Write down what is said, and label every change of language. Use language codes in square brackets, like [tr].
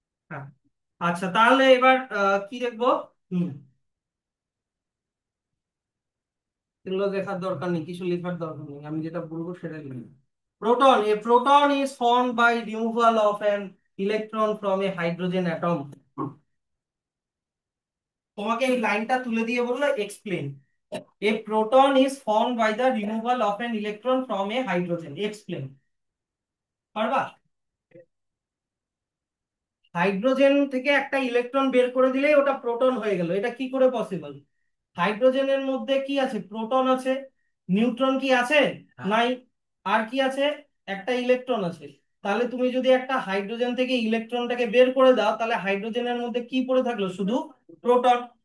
[bn] হ্যাঁ, আচ্ছা তাহলে এবার কি দেখবো। হুম, এগুলো দেখার দরকার নেই, কিছু লেখার দরকার নেই, আমি যেটা বলবো সেটা লিখবি। [en] Proton, a proton is formed by removal of an electron from a hydrogen atom। [bn] তোমাকে এই লাইনটা তুলে দিয়ে বললো explain. [en] A proton is formed by the removal of an electron from a hydrogen, explain। [bn] পারবা? হাইড্রোজেন থেকে একটা ইলেকট্রন বের করে দিলেই ওটা প্রোটন হয়ে গেল, এটা কি করে পসিবল? হাইড্রোজেনের মধ্যে কি আছে, প্রোটন আছে, নিউট্রন কি আছে? নাই। আর কি আছে? একটা ইলেকট্রন আছে। তাহলে তুমি যদি একটা হাইড্রোজেন থেকে ইলেকট্রনটাকে বের করে দাও, তাহলে হাইড্রোজেনের মধ্যে কি পড়ে থাকলো, শুধু প্রোটন।